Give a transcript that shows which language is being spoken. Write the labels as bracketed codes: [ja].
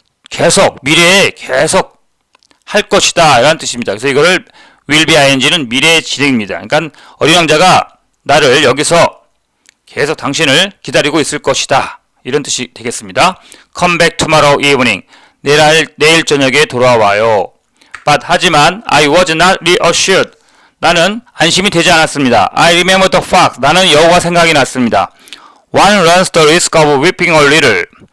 [ko] 계속 미래에 계속 할 것이다. 이런 뜻입니다. 그래서 이거를 will be ing는 미래의 진행입니다. 그러니까 어린 왕자가 나를 여기서 계속 당신을 기다리고 있을 것이다. 이런 뜻이 되겠습니다. [en] Come back tomorrow evening. [ko] 내일 저녁에 돌아와요. [en] But [ko] 하지만 [en] I was not reassured. [ko] 나는 안심이 되지 않았습니다. [en] I remember the fact. [ko] 나는 여우가 생각이 났습니다. [en] One runs the risk of weeping a little.